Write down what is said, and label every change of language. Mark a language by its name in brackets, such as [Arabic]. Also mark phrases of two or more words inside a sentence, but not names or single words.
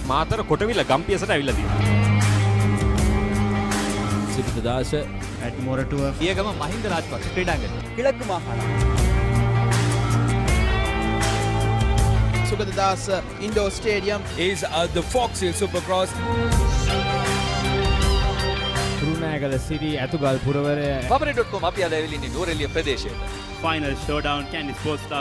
[Sinhala] මාතර කොටවිල ගම්පියසට ඇවිල්ලා තියෙනවා. සිරිතදාස [English] at Moratua [Sinhala] පියගම මහින්ද රාජපක්ෂ ක්‍රීඩාංගණය. [Tamil] கிழக்கு மாகாணம். [English] සුගතදාස indoor stadium is the Fox Hill Supercross. [Sinhala] තුරුණෑගල සිරි ඇතුගල් පුරවරය papare.com අපි අද ඇවිල්ලා ඉන්නේ නූරෙලිය ප්‍රදේශයට. [English] Final showdown Kandy Sports Club